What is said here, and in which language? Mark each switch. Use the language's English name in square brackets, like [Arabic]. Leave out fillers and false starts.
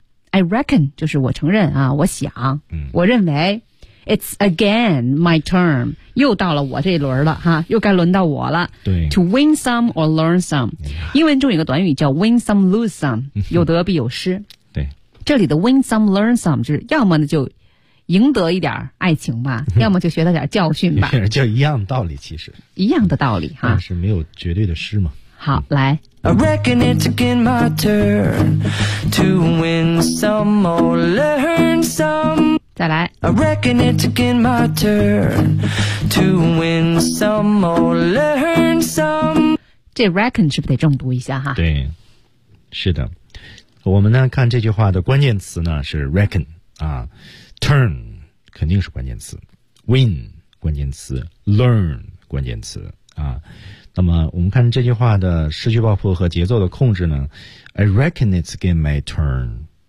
[English] I reckon [Chinese] 就是我承认啊，我想，我认为。 [English] It's again my turn， [Chinese] 又到了我这一轮了哈，又该轮到我了。对， [English] to win some or learn some，、 [Chinese] 英文中有个短语叫 [English] win some lose some， [Chinese] 有得必有失。对，这里的 [English] win some learn some [Chinese] 就是要么呢就赢得一点爱情吧，要么就学到点教训吧，就一样道理，其实一样的道理哈，但是没有绝对的失嘛。好，来。 [English] I reckon it's again my turn to win some or learn some。 [Chinese] 再来。 [English] I reckon it's again my turn to win some or learn some。 [Chinese] 这 reckon 是不是得重读一下哈？对，是的。我们呢看这句话的关键词呢是 reckon 啊 ，turn 肯定是关键词 ，win 关键词 ，learn 关键词啊。那么我们看这句话的失去爆破和节奏的控制呢 ？ [English] I reckon it's again my turn。